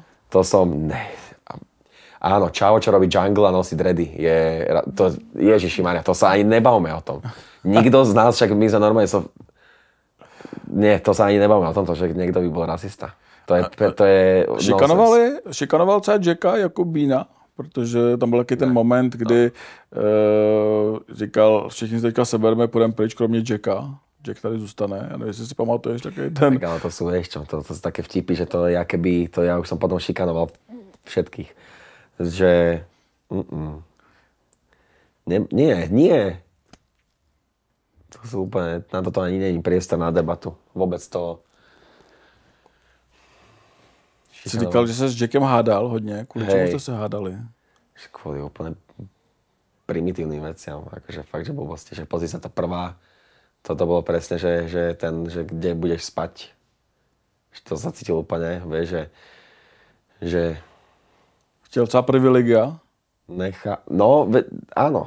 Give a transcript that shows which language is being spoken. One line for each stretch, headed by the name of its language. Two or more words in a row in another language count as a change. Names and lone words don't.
Slovak: To som... Ne. Áno, Čavo, čo robí jungle a nosí dready. Ježišimaria, to sa ani nebavme o tom. Nikto z nás, však my sme normálne... Nie, to sa ani nebavme o tomto, že niekto by bol rasista.
Czech: To je šikanoval třeba Jacka jako Bína? Protože tam byl taky ten moment, kdy říkal, všichni se teďka sebereme, půjdeme pryč, kromě Jacka. Jack tady zůstane. Já nevím, jestli si pamatuješ takový ten...
Slovak: Tak ale to sú, vieš čo, to sú také vtipy, že to je keby, to ja už som potom šikanoval všetkých. Že... Nie. To sú úplne, na toto ani nie je priestor na debatu. Vôbec to...
Czech: Jsi říkal, že se s Jackem hádal hodně. Kvůli čemu jste se hádali?
Slovak: Kvůli úplně primitívnym veciam. Akože fakt, že blbosti. Že pozri sa, tá prvá, toto bolo presne, že kde budeš spať. Že to sa cítil úplne, vieš, že...
Czech: Chtěl třeba privilegia?
Slovak: Áno.